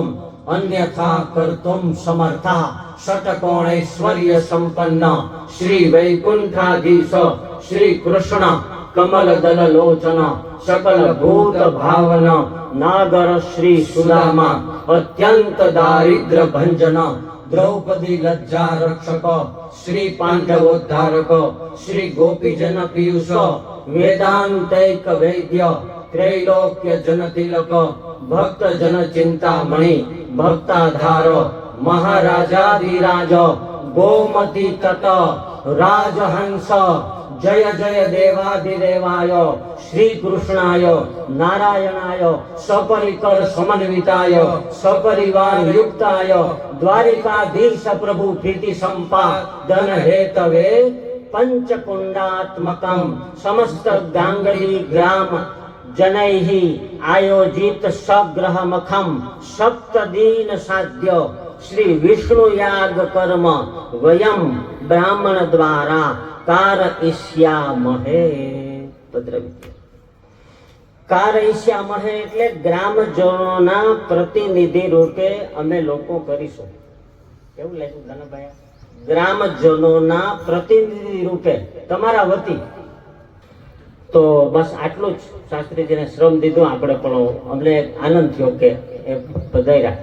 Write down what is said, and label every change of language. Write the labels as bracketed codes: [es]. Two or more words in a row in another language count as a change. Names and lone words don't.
[sa] अन्यथा कर्तुम् समर्था षट्कोणैश्वर्य सम्पन्न श्री वैकुण्ठाधीश श्री कृष्ण कमल दल लोचन सकल भूत भावन नागर श्री सुदामा अत्यन्त दारिद्र भञ्जन द्रौपदी लज्जा रक्षक श्री पाण्डवोद्धारक श्री गोपीजन पियुष वेदान्तैक वैद्य त्रैलोक्य जन तिलक भक्त जन चिन्तामणी भक्ताधार महाराजाधिराज गोमती तट राजहंस जय जय देवादिदेवाय श्री कृष्णाय नारायणाय सपरिकर समन्विताय सपरिवार युक्ताय द्वारिकाधीश प्रभु प्रीति संपादन हेतवे पंचकुंडात्मकं समस्त गांगली ग्राम जनैः आयोजित सग्रहमखं सप्तदीन साध्य श्री विष्णु याग कर्म वयम ब्राह्मण द्वारा कारयिष्यामहे। [gu] कारयिष्यामहे એટલે ગ્રામજનોના પ્રતિનિધિ રૂપે અમે લોકો કરીશું. કેવું લાગ્યું ધનભાઈ? ગ્રામજનોના પ્રતિનિધિ રૂપે તમારા વતી. તો બસ આટલું જ શાસ્ત્રીજીને શ્રમ દીધું આપણે, પણ અમને આનંદ થયો કે એ પધાર્યા.